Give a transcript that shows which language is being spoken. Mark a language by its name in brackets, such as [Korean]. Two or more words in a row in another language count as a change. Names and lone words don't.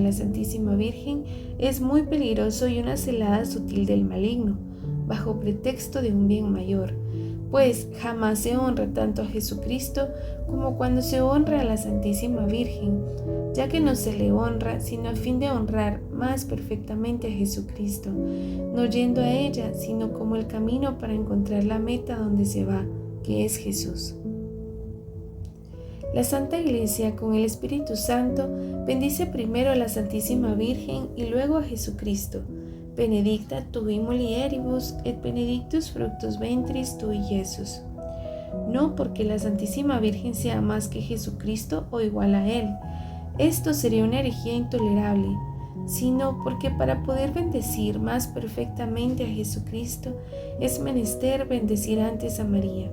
[Spanish] la Santísima Virgen es muy peligroso y una celada sutil del maligno, bajo pretexto de un bien mayor, pues jamás se honra tanto a Jesucristo como cuando se honra a la Santísima Virgen, ya que no se le honra sino a fin de honrar más perfectamente a Jesucristo, no yendo a ella, sino como el camino para encontrar la meta donde se va, que es Jesús. La Santa Iglesia, con el Espíritu Santo, bendice primero a la Santísima Virgen y luego a Jesucristo. [Latin] Benedicta tui mulieribus et benedictus fructus ventris tui, [Spanish] Jesús. No porque la Santísima Virgen sea más que Jesucristo o igual a Él. Esto sería una herejía intolerable, sino porque para poder bendecir más perfectamente a Jesucristo es menester bendecir antes a María.